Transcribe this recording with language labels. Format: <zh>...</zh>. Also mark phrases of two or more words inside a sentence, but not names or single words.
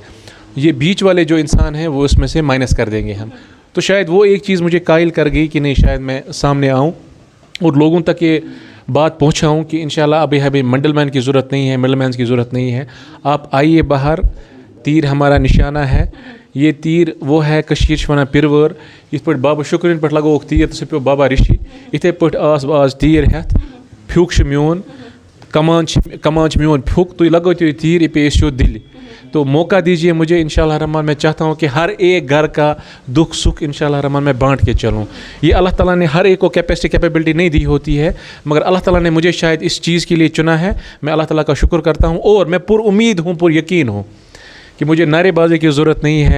<ur>یہ بیچ والے جو انسان ہیں وہ اس میں سے مائنس کر دیں گے ہم. تو شاید وہ ایک چیز مجھے قائل کر گئی کہ نہیں, شاید میں سامنے آؤں اور لوگوں تک یہ بات پہنچاؤں کہ انشاءاللہ ابھی منڈل مین کی ضرورت نہیں ہے, مڈل مینس کی ضرورت نہیں ہے. آپ آئیے باہر, تیر ہمارا نشانہ ہے. یہ تیر وہ ہے</ur> <ks>کشیر شونا پرور, یت پہ بابا شکرین پہ لگو تیر تو سہ پیو بابا رشی. اتھے پہ آز تیر ہتھ, پھیوک میون کمان میون پھیوک, تھی لگو تھی تیر یہ پیش ہو دل.</ks> <ur>تو موقع دیجیے مجھے,</ur> <ar>انشاءاللہ الرحمن</ar> <ur>میں چاہتا ہوں کہ ہر ایک گھر کا دکھ سکھ</ur> <ar>انشاءاللہ الرحمن</ar> <ur>میں بانٹ کے چلوں. یہ اللہ تعالیٰ نے ہر ایک کو کیپیبلٹی نہیں دی ہوتی ہے, مگر اللہ تعالیٰ نے مجھے شاید اس چیز کے لیے چنا ہے. میں اللہ تعالیٰ کا شکر کرتا ہوں اور میں پر امید ہوں, پر یقین ہوں کہ مجھے نعرے بازی کی ضرورت نہیں ہے.</ur>